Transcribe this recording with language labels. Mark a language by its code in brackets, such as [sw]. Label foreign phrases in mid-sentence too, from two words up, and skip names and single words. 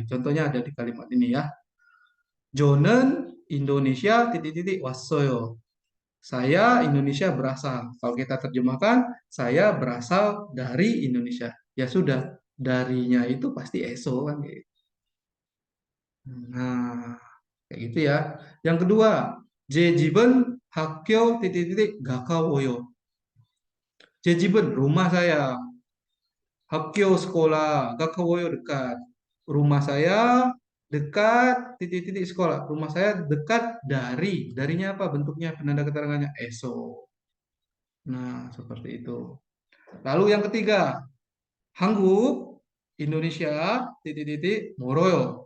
[id] Contohnya ada di kalimat ini ya. [ko] 저는 Indonesia titik-titik wassoyo. [id] Saya Indonesia berasal. Kalau kita terjemahkan, saya berasal dari Indonesia. Ya sudah, darinya itu pasti eso kan gitu. Nah, kayak gitu ya. Yang kedua, [ko] 제 집은 학교 titik-titik 가까워요. 제 집은 [id] rumah saya. Hakyo sekolah, Gakawoyo dekat. Rumah saya dekat titik-titik sekolah. Rumah saya dekat dari. Darinya apa? Bentuknya penanda keterangannya eso. Nah, seperti itu. Lalu yang ketiga, Hanguk, Indonesia, titik-titik, Moroyo.